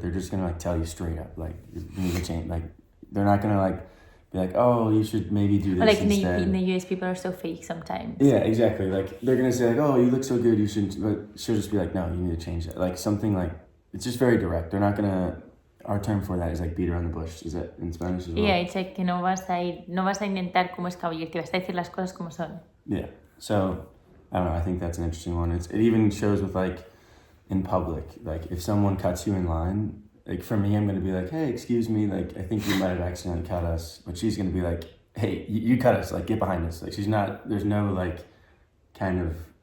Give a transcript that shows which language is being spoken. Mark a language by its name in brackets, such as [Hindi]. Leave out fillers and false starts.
[English] They're just going to like tell you straight up like you need to change. Like they're not going to like be like, oh, you should maybe do this like instead. In the US, people are so fake sometimes. Yeah, exactly. Like they're going to say like, oh, you look so good, you shouldn't. But she'll just be like, no, you need to change that. Like something like, it's just very direct. They're not going to... Our term for that is like beat around the bush. Is that in Spanish as well? Yeah, it's like [Spanish] que no vas a intentar como escabullirte, vas a decir las cosas como son. [English] Yeah. So, I don't know, I think that's an interesting one. It even shows with like, in public, like if someone cuts you in line, like for me, I'm going to be like, hey, excuse me, like I think you might have accidentally cut us. But she's going to be like, hey, you cut us, like get behind us. Like she's not, there's no like kind of